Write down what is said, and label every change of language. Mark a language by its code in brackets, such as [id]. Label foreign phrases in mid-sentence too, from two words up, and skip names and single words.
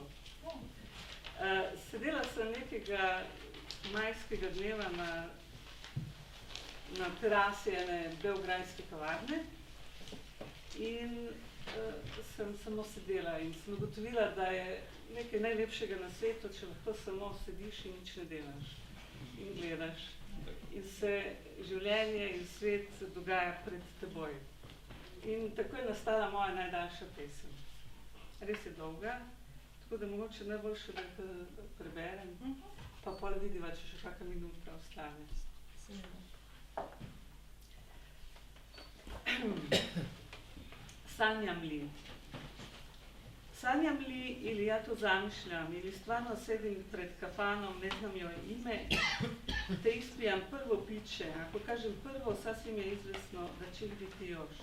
[sl] Sedela sem nekega majskega dneva na terasi ene beograjske kavarne in sem samo sedela in sem ugotovila, da je nekaj najlepšega na svetu, če lahko samo sediš in nič ne delaš in gledaš. In se življenje in svet dogaja pred teboj. In tako je nastala moja najdaljša pesem. Res je dolga, tako da mogoče najboljše, da jo preberem, pa pol vidiva, če še kakšna minuta ostane. [sr] Sanjam li. Sanjam li ili ja to zamišljam, ili stvarno sedim pred kafanom, ne znam joj ime, te ispijam prvo piće, ako kažem prvo, sasvim je izvesno da će biti još.